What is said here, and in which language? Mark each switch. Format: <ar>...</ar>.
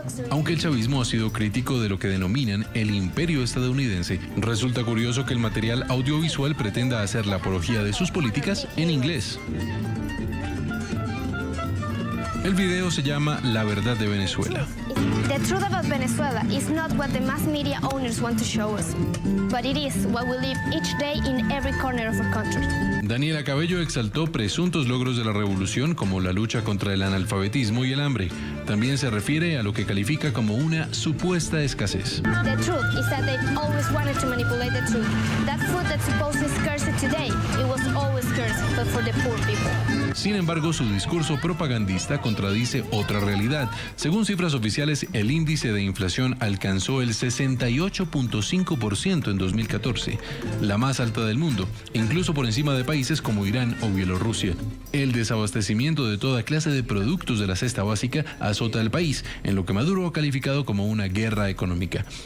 <es>Aunque el chavismo ha sido crítico de lo que denominan el imperio estadounidense, resulta curioso que el material audiovisual pretenda hacer la apología de sus políticas en inglés. El video se llama La verdad de Venezuela.</es> <en>The truth about Venezuela is not what the mass media owners want to show us, but it is what we live each day in every corner of our country.</en> <es>Daniela Cabello exaltó presuntos logros de la revolución como la lucha contra el analfabetismo y el hambre. También se refiere a lo que califica como una supuesta escasez.</es> <en>The truth is that they've always wanted to manipulate the truth. That food that's supposedly scarce today, it was always scarce, but for the poor people.</en> <es>Sin embargo, su discurso propagandista contradice otra realidad. Según cifras oficiales, el índice de inflación alcanzó el 68.5% en 2014, la más alta del mundo, incluso por encima de países como Irán o Bielorrusia. El desabastecimiento de toda clase de productos de la cesta básica azota al país, en lo que Maduro ha calificado como una guerra económica.</es>